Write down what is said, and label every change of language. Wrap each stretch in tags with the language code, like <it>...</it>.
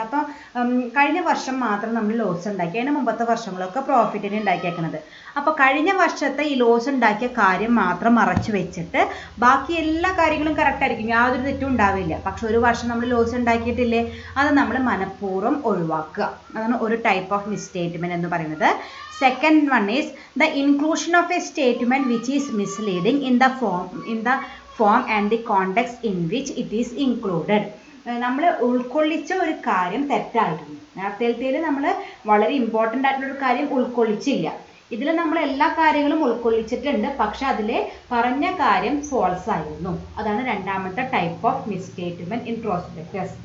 <ml>അപ്പോൾ കഴിഞ്ഞ വർഷം മാത്രം നമ്മൾ ലോസ് ഉണ്ടാക്കി, അതിന് മുമ്പത്തെ വർഷങ്ങളൊക്കെ പ്രോഫിറ്റിന് ഉണ്ടാക്കിയേക്കുന്നത്. അപ്പോൾ കഴിഞ്ഞ വർഷത്തെ ഈ ലോസ് ഉണ്ടാക്കിയ കാര്യം മാത്രം മറച്ചു വെച്ചിട്ട് ബാക്കി എല്ലാ കാര്യങ്ങളും കറക്റ്റ് ആയിരിക്കും, യാതൊരു തെറ്റും ഉണ്ടാവില്ല. പക്ഷെ ഒരു വർഷം നമ്മൾ ലോസ് ഉണ്ടാക്കിയിട്ടില്ലേ, അത് നമ്മൾ മനഃപൂർവ്വം ഒഴിവാക്കുക. അതാണ് ഒരു ടൈപ്പ് ഓഫ് മിസ്സ്റ്റേറ്റ്മെൻറ്റ് എന്ന് പറയുന്നത്.</ml> <en>Second one is the inclusion of a statement which is misleading in the form and the context in which it is included.</en> <ml>നമ്മൾ ഉൾക്കൊള്ളിച്ച ഒരു കാര്യം തെറ്റായിരുന്നു. നേരത്തെ നമ്മൾ വളരെ ഇമ്പോർട്ടൻ്റ് ആയിട്ടുള്ളൊരു കാര്യം ഉൾക്കൊള്ളിച്ചില്ല. ഇതിൽ നമ്മൾ എല്ലാ കാര്യങ്ങളും ഉൾക്കൊള്ളിച്ചിട്ടുണ്ട്, പക്ഷെ അതിൽ പറഞ്ഞ കാര്യം ഫോൾസ് ആയിരുന്നു. അതാണ് രണ്ടാമത്തെ ടൈപ്പ് ഓഫ് മിസ്സ്റ്റേറ്റ്മെൻറ്റ് ഇൻ പ്രോസ്പെക്ടസ്.</ml>